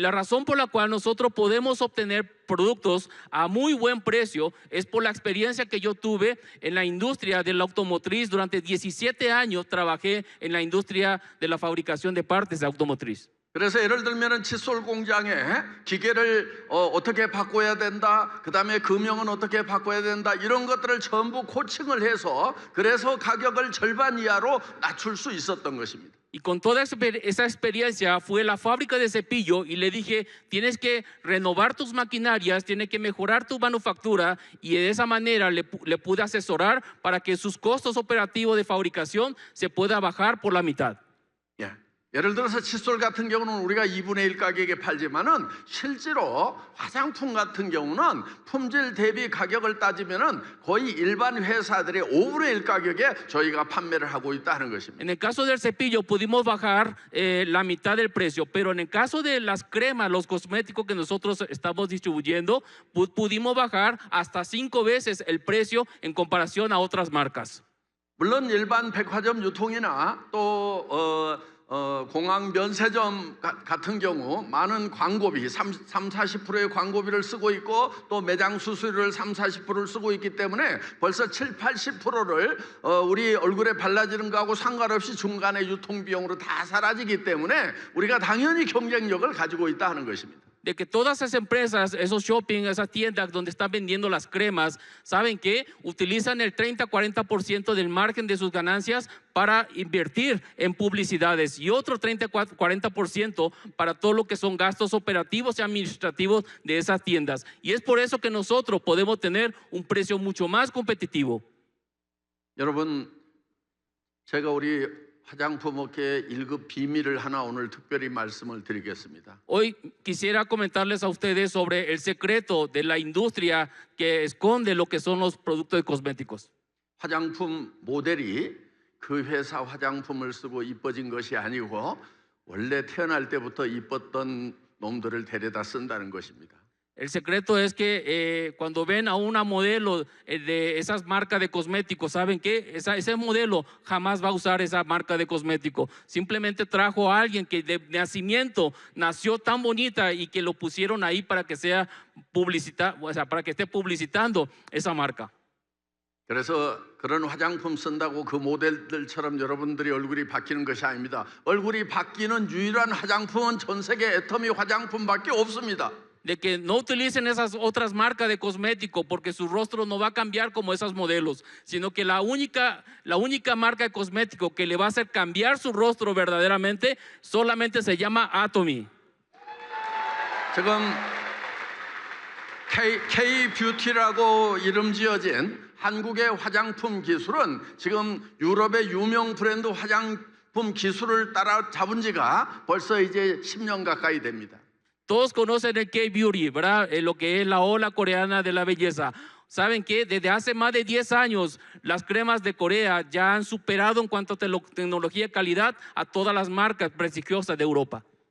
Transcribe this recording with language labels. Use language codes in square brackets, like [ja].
[es] Y la razón por la cual nosotros podemos obtener productos a muy buen precio es por la experiencia que yo tuve en la industria de la automotriz. Durante 17 años trabajé en la industria de la fabricación de partes de automotriz. [ko] 그래서 예를 들면 칫솔 공장에 기계를 어떻게 바꿔야 된다, 그 다음에 금형은 어떻게 바꿔야 된다, 이런 것들을 전부 코칭을 해서 그래서 가격을 절반 이하로 낮출 수 있었던 것입니다. [es] Y con toda esa experiencia fui a la fábrica de cepillo y le dije, tienes que renovar tus maquinarias, tienes que mejorar tu manufactura, y de esa manera le pude asesorar para que sus costos operativos de fabricación se pueda bajar por la mitad. [ko] 예를 들어서 칫솔 같은 경우는 우리가 2분의 1 가격에 팔지만은 실제로 화장품 같은 경우는 품질 대비 가격을 따지면은 거의 일반 회사들의 5분의 1 가격에 저희가 판매를 하고 있다는 것입니다. [es] En el caso del cepillo pudimos bajar la mitad del precio, pero en el caso de las cremas, los cosméticos que nosotros estamos distribuyendo, pudimos bajar hasta 5 veces el precio en comparación a otras marcas. [ko] 물론 일반 백화점 유통이나 또 공항 면세점 같은 경우 많은 광고비 30-40%의 광고비를 쓰고 있고 또 매장 수수료를 30-40%를 쓰고 있기 때문에 벌써 70-80%를 우리 얼굴에 발라지는 거하고 상관없이 중간에 유통비용으로 다 사라지기 때문에 우리가 당연히 경쟁력을 가지고 있다 하는 것입니다. [es] De que todas esas empresas, esos shopping, esas tiendas donde están vendiendo las cremas, saben que utilizan el 30-40% del margen de sus ganancias para invertir en publicidades y otro 30-40% para todo lo que son gastos operativos y administrativos de esas tiendas. Y es por eso que nosotros podemos tener un precio mucho más competitivo. [ko] 여러분, 제가 우리 화장품 업계의 1급 비밀을 하나 오늘 특별히 말씀을 드리겠습니다. [es] Hoy quisiera comentarles a ustedes sobre el secreto de la industria que esconde lo que son los productos de cosméticos. [ko] 화장품 모델이 그 회사 화장품을 쓰고 이뻐진 것이 아니고 원래 태어날 때부터 이뻤던 놈들을 데려다 쓴다는 것입니다. [es] El secreto es que cuando ven a una modelo de esas marcas de cosméticos, saben que ese modelo jamás va a usar esa marca de cosmético. Simplemente trajo a alguien que de nacimiento nació tan bonita y que lo pusieron ahí para que sea para que esté publicitando esa marca. [ko] 그래서 그런 화장품 쓴다고 그 모델들처럼 여러분들이 얼굴이 바뀌는 것이 아닙니다. 얼굴이 바뀌는 유일한 화장품은 전 세계 애터미 화장품밖에 없습니다. [es] De que no utilicen esas otras marcas de cosméticos porque su rostro no va a cambiar como esas modelos, sino que la única marca de cosmético que le va a hacer cambiar su rostro verdaderamente solamente se llama Atomy. [ko] 지금 K-뷰티라고 이름 지어진 한국의 화장품 기술은 지금 유럽의 유명 브랜드 화장품 기술을 따라잡은 지가 벌써 이제 10년 가까이 됩니다. [es] Todos conocen el K-Beauty, ¿verdad? Lo que es la ola coreana de la belleza. Saben que desde hace más de 10 años las cremas de Corea ya han superado en cuanto a tecnología y calidad a todas las marcas prestigiosas de Europa.